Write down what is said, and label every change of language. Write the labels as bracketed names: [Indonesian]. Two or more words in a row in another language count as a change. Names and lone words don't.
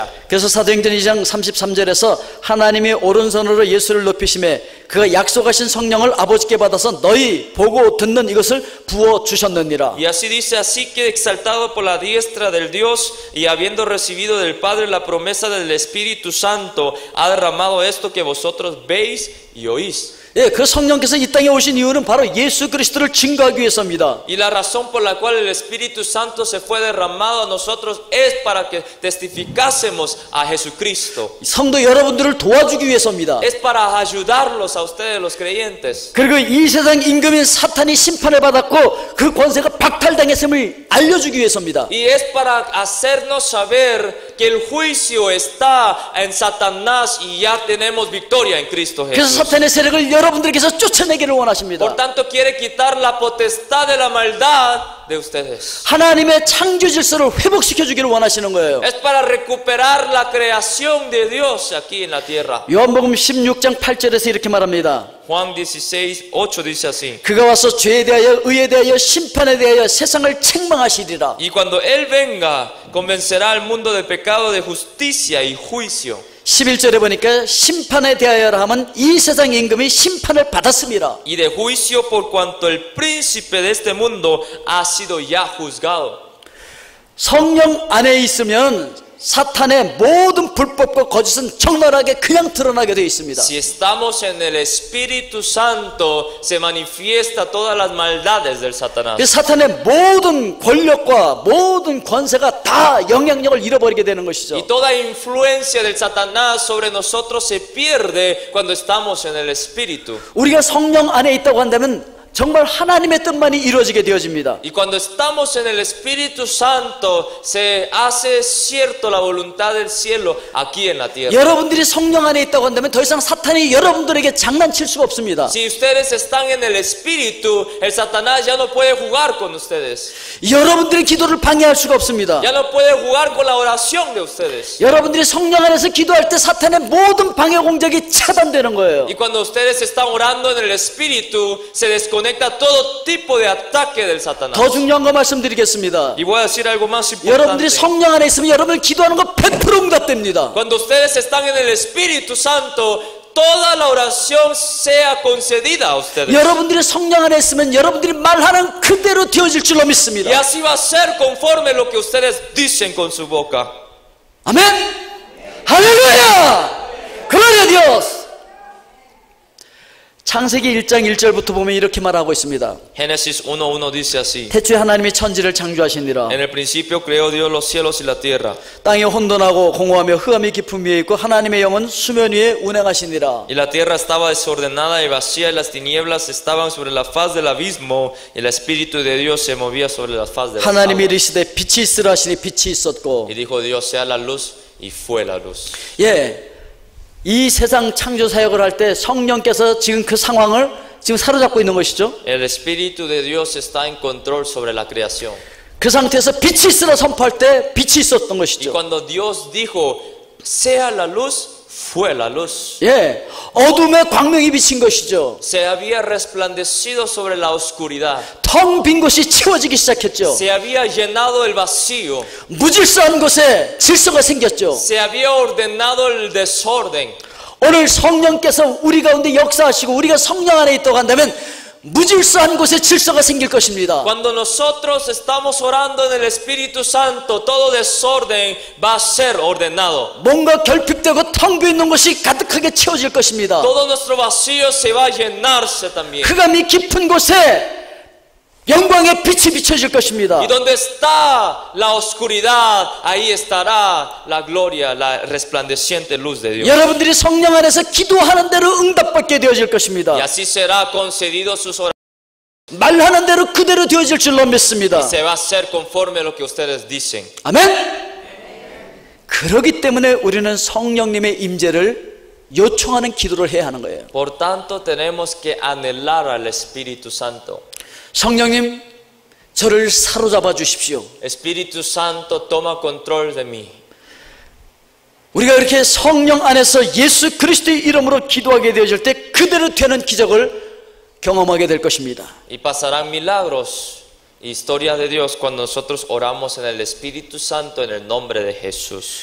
[Korean] 그래서 사도행전 2장 33절에서 하나님이 오른손으로 예수를 높이심에 그가 약속하신 성령을 아버지께 받아서 너희 보고 듣는 이것을 부어 주셨느니라. [Spanish] Y así dice, así que exaltado por la diestra del Dios y habiendo recibido del Padre la promesa del Espíritu Santo, ha derramado esto que vosotros veis y oís. [Korean] 예, 그 성령께서 이 땅에 오신 이유는 바로 예수 그리스도를 증거하기 위해서입니다. [Spanish] Y la razón por la cual el Espíritu Santo se fue derramado a nosotros es para que testificásemos a Jesucristo. [Korean] 성도 여러분들을 도와주기 위해서입니다. [Spanish] Es para ayudarlos a ustedes los creyentes. [Korean] 그리고 이 세상 임금인 사탄이 심판을 받았고 그 권세가 박탈당했음을 알려주기 위해서입니다. [Spanish] Y es para hacernos saber que el juicio está en Satanás y ya tenemos victoria en Cristo [Korean] 그래서 [Spanish] Jesús. [Korean] 사탄의 세력을 여러분들께서 쫓아내기를 원하십니다. [Spanish] Por tanto quiere quitar la potestad de la maldad de ustedes. [Korean] 하나님의 창조 질서를 회복시켜 주기를 원하시는 거예요. [Spanish] Es para recuperar la creación de Dios aquí en la tierra. [Korean] 요한복음 16장 8절에서 이렇게 말합니다. [Spanish] Juan 16:8 dice así. [Korean] 그가 와서 죄에 대하여 의에 대하여 심판에 대하여 세상을 책망하시리라. [Spanish] Y cuando Él venga, convencerá al mundo de pecado, de justicia y juicio. [Korean] 11절에 보니까 심판에 대하여라 하면 이 세상 임금이 심판을 받았습니다. [Spanish] Y de juicio por cuanto el príncipe de este mundo ha sido ya juzgado. [Korean] 성령 안에 있으면 사탄의 모든 불법과 거짓은 적나라하게 그냥 드러나게 되어 있습니다. [Spanish] Si estamos en el Espíritu Santo, se manifiesta todas las maldades del Satanás. [Korean] 사탄의 모든 권력과 모든 권세가 다 영향력을 잃어버리게 되는 것이죠. [Spanish] Y toda influencia del Satanás sobre nosotros se pierde cuando estamos en el Espíritu. [Korean] 우리가 성령 안에 있다고 한다면 정말 하나님의 뜻만이 이루어지게 되어집니다. [Spanish] Y cuando estamos en el Espíritu Santo, se hace cierto la voluntad del cielo aquí en la tierra. [Korean] 여러분들이 성령 안에 있다고 한다면 더 이상 사탄이 여러분들에게 장난칠 수가 없습니다. [Spanish] Si ustedes están en el Espíritu, el Satanás ya no puede jugar con ustedes. [Korean] 여러분들의 기도를 방해할 수가 없습니다. [Spanish] Ya no puede jugar con la oración de ustedes. [Korean] 여러분들이 성령 안에서 기도할 때 사탄의 모든 방해 공작이 차단되는 거예요. [Spanish] Y cuando ustedes están orando en el Espíritu, se desconecta todo tipo de ataque del Satanás. [Korean] 더 중요한 거 말씀드리겠습니다. [Spanish] Y voy a decir algo más [Korean] 여러분들이 [Spanish] importante. [Korean] 성령 안에 있으면 여러분 기도하는 거 100% 응답됩니다. [Spanish] Cuando ustedes están en el Espíritu Santo, toda la oración sea concedida a ustedes. [Korean] 여러분들이 성령 안에 있으면 여러분들이 말하는 그대로 되어질 줄로 [Spanish] Y [Korean] 믿습니다. [Spanish] así va a ser conforme lo que ustedes dicen con su boca. [Korean] 아멘. 할렐루야. [Spanish] Gloria Dios. [Korean] 창세기 1장 1절부터 보면 이렇게 말하고 있습니다. [Spanish] Génesis 1:1 dice así. [Korean] 태초에 하나님이 천지를 창조하시니라. [Spanish] En el principio creó Dios los cielos y la tierra. [Korean] 땅이 혼돈하고 공허하며 흑암이 깊은 위에 있고 하나님의 영은 수면 위에 운행하시니라. [Spanish] Y la tierra estaba desordenada y vacía y las tinieblas estaban sobre la faz del abismo y el Espíritu de Dios se movía sobre la faz de las [Korean] 하나님이 [Spanish] aguas. [Korean] 이르시되 빛이 있으라 하시니 빛이 있었고. [Spanish] Y dijo Dios sea la luz y fue la luz. [Korean] 예, 이 세상 창조 사역을 할 때 성령께서 지금 그 상황을 지금 사로잡고 있는 것이죠. [Spanish] El Espíritu de Dios está en control sobre la creación. [Korean] 그 상태에서 빛이 있으라 선포할 때 빛이 있었던 [Spanish] Y [Korean] 것이죠. [Spanish] cuando Dios dijo sea la luz, fue la luz. [Korean] 예, 어둠의 광명이 비친 것이죠. [Spanish] Se había resplandecido sobre la oscuridad. [Korean] 텅 빈 곳이 채워지기 시작했죠. [Spanish] Se había llenado el vacío. [Korean] 무질서한 곳에 질서가 생겼죠. [Spanish] Se había ordenado el desorden. [Korean] 오늘 성령께서 우리 가운데 역사하시고 우리가 성령 안에 있다고 한다면 무질서한 곳에 질서가 생길 것입니다. [Spanish] Cuando nosotros estamos orando en el Espíritu Santo, todo desorden va a ser ordenado. [Korean] 뭔가 결핍되고 텅 비어 있는 곳이 가득하게 채워질 것입니다. [Spanish] Todo nuestro vacío se va a llenarse también. [Korean] 흑암이 깊은 곳에 영광의 빛이 비춰질 것입니다. [Spanish] Y donde está la oscuridad, ahí estará la gloria, la resplandeciente luz de Dios. [Korean] 여러분들이 성령 안에서 기도하는 대로 응답받게 되어질 것입니다. [Spanish] Y así será concedido sus oraciones. [Korean] 말하는 대로 그대로 되어질 줄로 믿습니다. [Spanish] Se va a hacer conforme a lo que ustedes dicen. [Korean] 아멘. 그렇기 때문에 우리는 성령님의 임재를 요청하는 기도를 해야 하는 거예요. [Spanish] Por tanto, tenemos que anhelar al Espíritu Santo. [Korean] 성령님, 저를 사로잡아 주십시오. [Spanish] Espíritu Santo, toma control de mí. [Korean] 우리가 이렇게 성령 안에서 예수 그리스도의 이름으로 기도하게 되어질 때 그대로 되는 기적을 경험하게 될 것입니다. [Spanish] Y pasarán milagros, historias de Dios cuando nosotros oramos en el Espíritu Santo en el nombre de Jesús.